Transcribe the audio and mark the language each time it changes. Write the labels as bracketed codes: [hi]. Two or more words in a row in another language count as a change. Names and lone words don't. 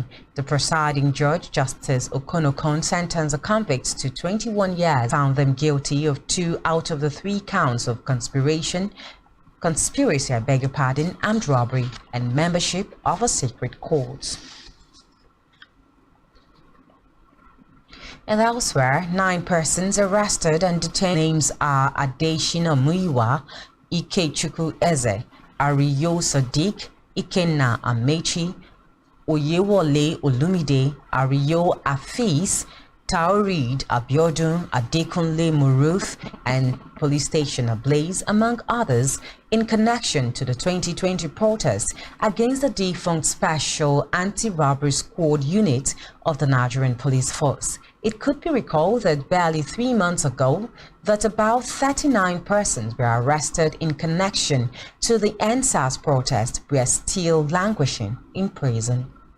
[en] The presiding judge, Justice Okonokon, sentenced the convicts to 21 years, found them guilty of 2 out of the 3 counts of conspiracy, armed robbery, and membership of a secret cult. And elsewhere, 9 persons arrested and detained. Names are Adeshina Muiwa, Ikechukwu Eze, Ariyo Sadiq, Ikenna Amechi, Oyewole Olumide, Ariyo Afis, Taurid Abiodun, Adekunle Muruth, and Police Station Ablaze, among others, in connection to the 2020 protests against the defunct Special Anti-Robbery Squad unit of the Nigerian Police Force. It could be recalled that barely 3 months ago, that about 39 persons were arrested in connection to the NSAS protest were still languishing in prison.